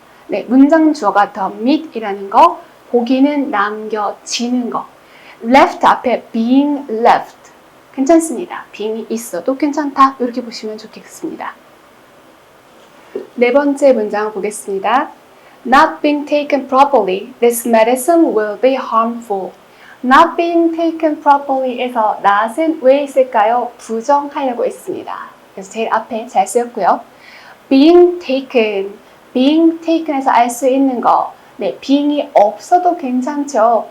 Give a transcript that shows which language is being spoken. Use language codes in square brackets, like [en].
[ko] 네, 문장 주어가 the meat이라는 거 고기는 남겨지는 거 left 앞에 being left 괜찮습니다. being이 있어도 괜찮다 이렇게 보시면 좋겠습니다. 네 번째 문장 보겠습니다. [en] Not being taken properly, this medicine will be harmful. Not being taken properly [ko] 에서 not은 왜 있을까요? 부정하려고 했습니다. 그래서 제일 앞에 잘 쓰였고요. Being taken, being taken에서 알 수 있는 거. 네, being이 없어도 괜찮죠.